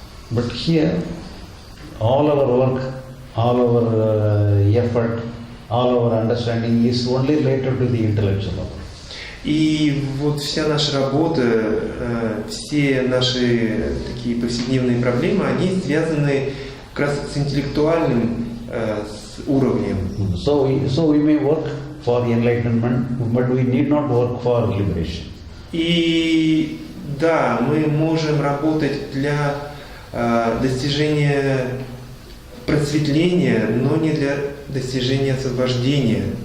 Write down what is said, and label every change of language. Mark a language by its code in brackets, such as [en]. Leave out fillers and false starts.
[en] But here, all our work, all our effort, all our understanding is only related to the intellectual level. [ru] И вот вся наша работа, все наши такие повседневные проблемы, они связаны как раз с интеллектуальным уровнем. [en] So we may work for enlightenment, but we need not work for liberation. [ru] И да, мы можем работать для достижения просветления, но не для достижения освобождения.